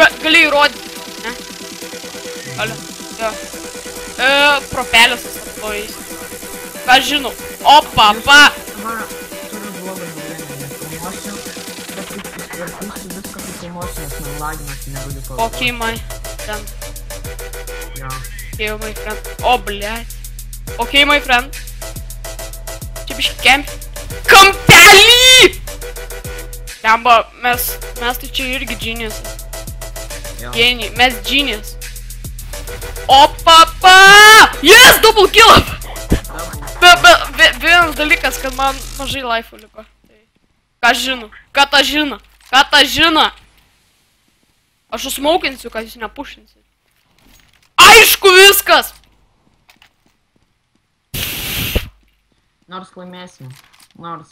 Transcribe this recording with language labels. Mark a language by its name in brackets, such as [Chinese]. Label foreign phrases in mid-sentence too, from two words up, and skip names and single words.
[Lithuanian] Gali įrodyti, ne? Gali, jo. Propelės susartojais. Ką žinau. Opa, pa! Turiu blogą nuomonę, nes filmuosiu, bet kaip susitvarkysiu viską, kai filmuosiu, nes man lagina, tai negaliu pavadinti. [English] Okay, my friend. [Lithuanian] Jo. [English] Okay, my friend. O, blėt. Okay, my friend. [Lithuanian] Čia biški kampelį! Lemba, mes tai čia irgi genius. Genijai, mes genius. Opa, pa! [English] Yes, double kill! [Lithuanian] Vienas dalykas, kad man mažai life'ų liko. Katažina. Aš susmaukinsiu, kad jūs nepušinsit. Aišku viskas! Nors laimėsim. Nors...